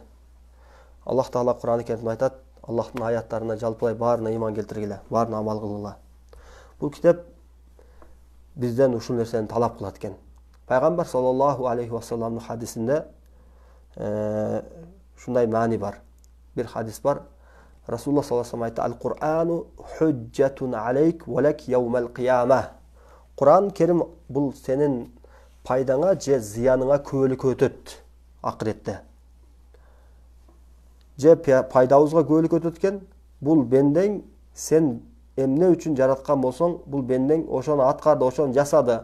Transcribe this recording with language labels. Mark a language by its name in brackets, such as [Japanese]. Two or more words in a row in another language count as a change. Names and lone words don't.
[Kyrgyz] Аллах Таала Кур'ан-ы Керимде айтат: Аллахтын аяттарына жалпылай баарына иман келтиргиле, баарына амал кылгыла. Бул китеп бизден ушул нерсени талап кылат экен. Пайгамбар [Arabic] صلى الله عليه وسلم [Kyrgyz] хадисинде шундай маани бар. Бир хадис бар. [Arabic] رسول الله صلى الله عليه وسلم [Kyrgyz] айтты: [Arabic] "القرآن حجة عليك ولك يوم القيامة." [Kyrgyz] Кур'ан Керим бул сенин пайдаңа же зыяныңа күбөлүккө өтөт акыретте. Же пайдабызга күбөлүккө өтөт экен. Бул бендең сен эмне үчүн жараткан болсоң, бул бендең ошону аткарды, ошону жасады.